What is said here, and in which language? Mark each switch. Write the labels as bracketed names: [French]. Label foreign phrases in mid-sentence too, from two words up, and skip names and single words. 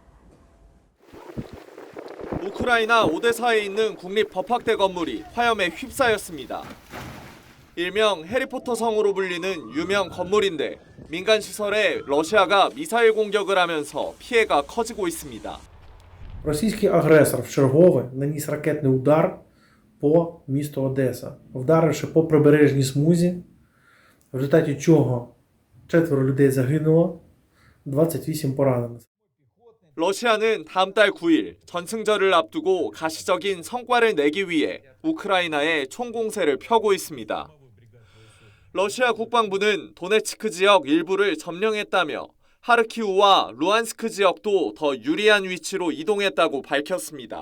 [Korean] 우크라이나 오데사에 있는 국립법학대 건물이 화염에 휩싸였습니다. 일명 해리포터 성으로 불리는 유명 건물인데 민간 시설에 러시아가 미사일 공격을 하면서 피해가 커지고 있습니다. [Ukrainian] Російський агресор вчергове наніс ракетний удар по місту Одеса, вдаривши по прибережній смузі, в результаті чого 4 людей загинуло, 28 поранено. [Korean] 러시아는 다음 달 9일 전승절을 앞두고 가시적인 성과를 내기 위해 우크라이나에 총공세를 펴고 있습니다. 러시아 국방부는 도네츠크 지역 일부를 점령했다며 하르키우와 루안스크 지역도 더 유리한 위치로 이동했다고 밝혔습니다.